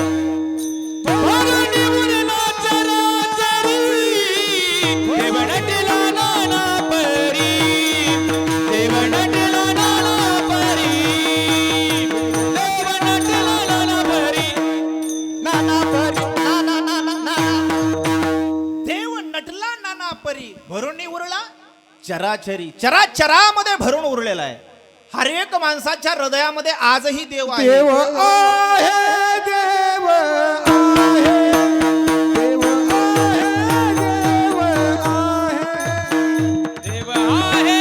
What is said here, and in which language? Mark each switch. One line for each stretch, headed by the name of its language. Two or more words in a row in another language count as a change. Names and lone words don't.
Marathi: भरोनी उरला चराचरी देव नटला नाना परी देव नटला नाना परी देव नटला नाना परी नाना परी नाना नाना नाना देव नटला नाना परी भरून उरला चराचरी, चराचरामध्ये भरून उरलेला आहे. हर एक माणसाच्या हृदयामध्ये आजही देव आहे. देव आहे देव आहे देव आहे देव आहे